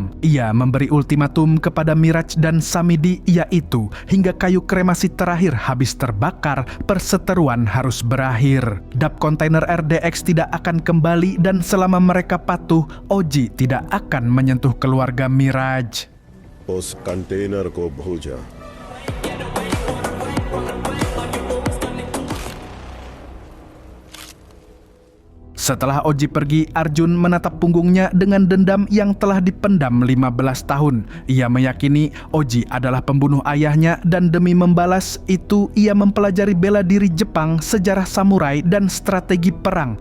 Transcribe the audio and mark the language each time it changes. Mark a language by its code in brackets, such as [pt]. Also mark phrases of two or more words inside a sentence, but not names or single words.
[id] Ia memberi ultimatum kepada Miraj dan Samidi, yaitu hingga kayu kremasi terakhir habis terbakar, perseteruan harus berakhir. Dap kontainer RDX tidak akan kembali dan selama mereka patuh, Oji tidak akan menyentuh keluarga Miraj. [hi] उस कंटेनर को भूल जा। [id] Setelah Oji pergi, Arjun menatap punggungnya dengan dendam yang telah dipendam 15 tahun. Ia meyakini Oji adalah pembunuh ayahnya dan demi membalas itu ia mempelajari bela diri Jepang, sejarah samurai, dan strategi perang.